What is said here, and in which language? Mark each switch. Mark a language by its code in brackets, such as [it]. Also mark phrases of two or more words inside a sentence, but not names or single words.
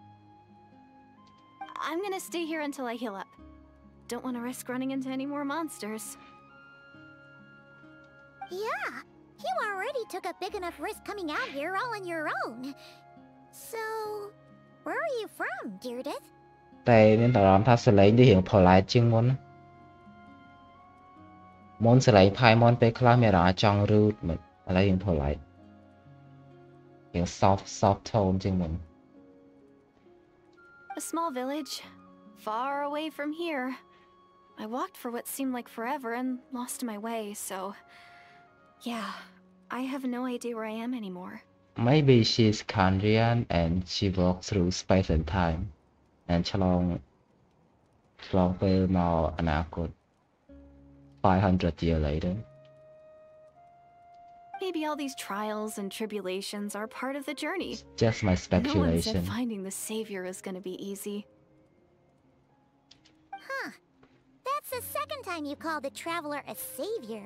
[en] I'm gonna stay here until I heal up. Don't want to risk running into any more monsters. Yeah, you already took a big enough risk coming out here all on your own. So, where are you from, Deirdith? [km] តែមានអារម្មណ៍ថាសលេងនេះរៀងផល្លែតជាងមុនមុនសលេងផាយមុនពេលខ្លះមានអារម្មណ៍ចង់រឺតមិនឥឡូវរៀងផល្លែតរៀង [en] soft tone [km] ជាងមុន [en] A small village, far away from here. I walked for what seemed like forever and lost my way, so... Yeah, I have no idea where I am anymore. Maybe she's Kandrian and she walked through space and time and [km] ឆ្លងពេលមកអនាគត [en] 500 years later. Maybe all these trials and tribulations are part of the journey. Just my No one speculation. said finding the savior is gonna be easy. Huh. That's the second time you called the traveler a savior.